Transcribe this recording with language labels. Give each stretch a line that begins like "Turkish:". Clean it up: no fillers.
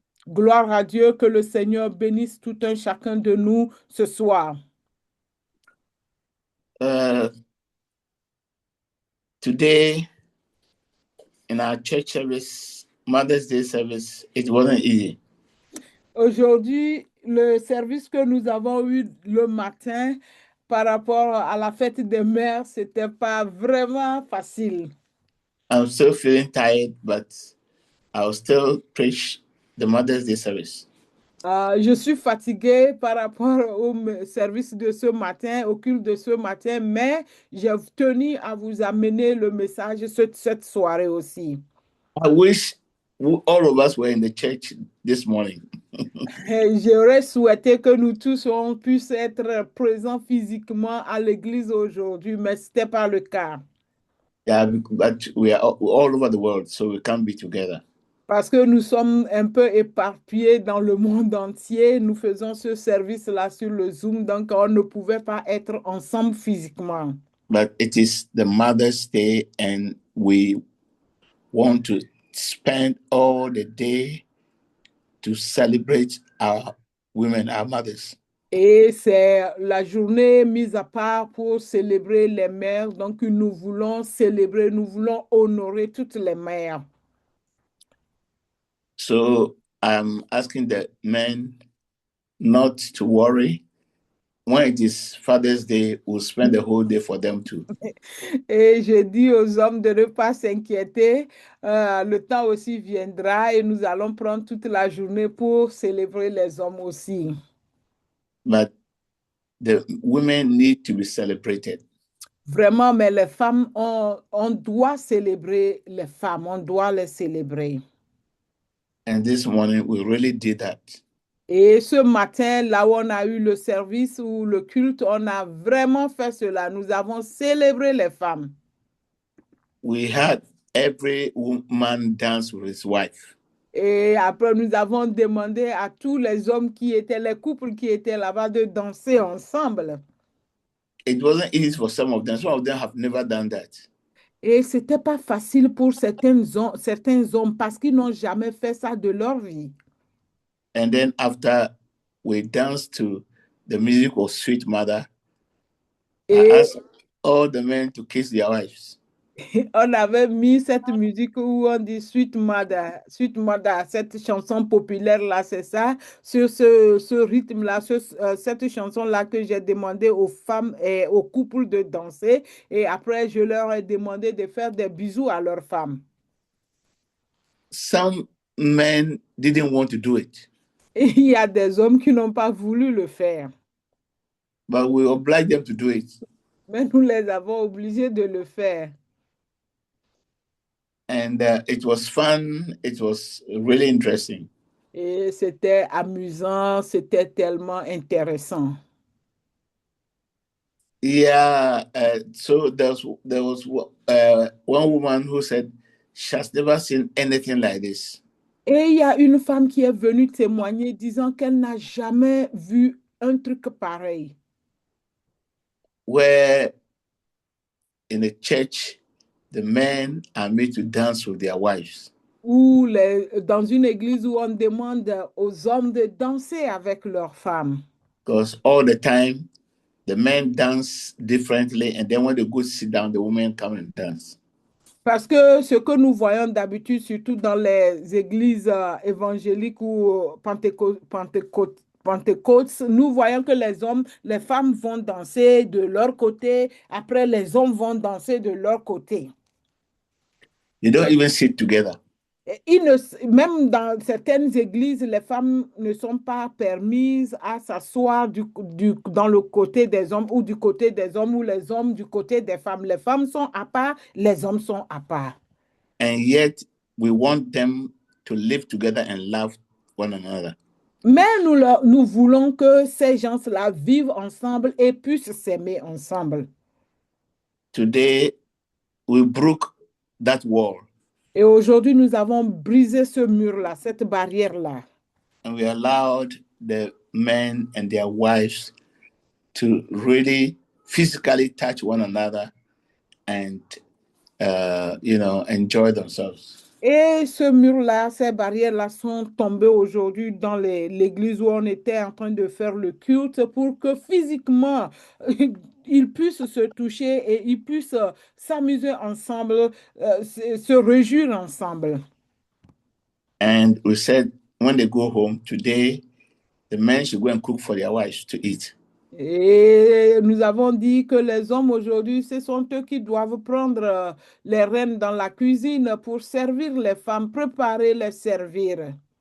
French: Gloire à Dieu, que le Seigneur bénisse tout un chacun de nous ce soir.
English: Today, in our church service, Mother's Day service, it wasn't easy.
French: Aujourd'hui, le service que nous avons eu le matin par rapport à la fête des mères, c'était pas vraiment facile.
English: I'm still feeling tired, but I'll still preach the Mother's Day service.
French: Je suis fatiguée par rapport au service de ce matin, au culte de ce matin, mais j'ai tenu à vous amener le message cette soirée aussi.
English: I wish all of us were in the church this morning.
French: J'aurais souhaité que nous tous on puisse être présents physiquement à l'église aujourd'hui, mais ce n'était pas le cas.
English: Yeah, but we are all over the world, so we can't be together.
French: Parce que nous sommes un peu éparpillés dans le monde entier. Nous faisons ce service-là sur le Zoom, donc on ne pouvait pas être ensemble physiquement.
English: But it is the Mother's Day, and we want to spend all the day to celebrate our women, our mothers.
French: Et c'est la journée mise à part pour célébrer les mères. Donc, nous voulons célébrer, nous voulons honorer toutes les mères.
English: So I'm asking the men not to worry. When it is Father's Day, we'll spend the whole day for them too.
French: Et je dis aux hommes de ne pas s'inquiéter. Le temps aussi viendra et nous allons prendre toute la journée pour célébrer les hommes aussi.
English: But the women need to be celebrated.
French: Vraiment, mais les femmes, on doit célébrer les femmes, on doit les célébrer.
English: And this morning, we really did that.
French: Et ce matin, là où on a eu le service ou le culte, on a vraiment fait cela. Nous avons célébré les femmes.
English: We had every man dance with his wife.
French: Et après, nous avons demandé à tous les hommes qui étaient, les couples qui étaient là-bas, de danser ensemble.
English: It wasn't easy for some of them. Some of them have never done that.
French: Et ce n'était pas facile pour certains hommes parce qu'ils n'ont jamais fait ça de leur vie.
English: And then after we danced to the music of Sweet Mother, I asked all the men to kiss their wives.
French: On avait mis cette musique où on dit Sweet Mother, cette chanson populaire-là, c'est ça. Sur ce rythme-là, cette chanson-là que j'ai demandé aux femmes et aux couples de danser. Et après, je leur ai demandé de faire des bisous à leurs femmes.
English: Some men didn't want to do it.
French: Et il y a des hommes qui n'ont pas voulu le faire.
English: But we obliged them to do it.
French: Mais nous les avons obligés de le faire.
English: And it was fun. It was really interesting.
French: Et c'était amusant, c'était tellement intéressant.
English: Yeah. So there was one woman who said she has never seen anything like this.
French: Et il y a une femme qui est venue témoigner disant qu'elle n'a jamais vu un truc pareil.
English: Where in a church, the men are made to dance with their wives.
French: Ou dans une église où on demande aux hommes de danser avec leurs femmes.
English: Because all the time, the men dance differently, and then when they go sit down, the women come and dance.
French: Parce que ce que nous voyons d'habitude, surtout dans les églises évangéliques ou Pentecôte, nous voyons que les femmes vont danser de leur côté, après les hommes vont danser de leur côté.
English: They don't even sit together.
French: Même dans certaines églises, les femmes ne sont pas permises à s'asseoir dans le côté des hommes ou du côté des hommes ou les hommes du côté des femmes. Les femmes sont à part, les hommes sont à part.
English: And yet, we want them to live together and love one another.
French: Mais nous voulons que ces gens-là vivent ensemble et puissent s'aimer ensemble.
English: Today, we broke that wall.
French: Et aujourd'hui, nous avons brisé ce mur-là, cette barrière-là.
English: And we allowed the men and their wives to really physically touch one another and, enjoy themselves.
French: Et ce mur-là, ces barrières-là sont tombées aujourd'hui dans l'église où on était en train de faire le culte pour que physiquement, ils puissent se toucher et ils puissent s'amuser ensemble, se réjouir ensemble.
English: And we said, when they go home today, the men should go and cook for their wives to eat.
French: Et nous avons dit que les hommes aujourd'hui, ce sont eux qui doivent prendre les rênes dans la cuisine pour servir les femmes, préparer les servir.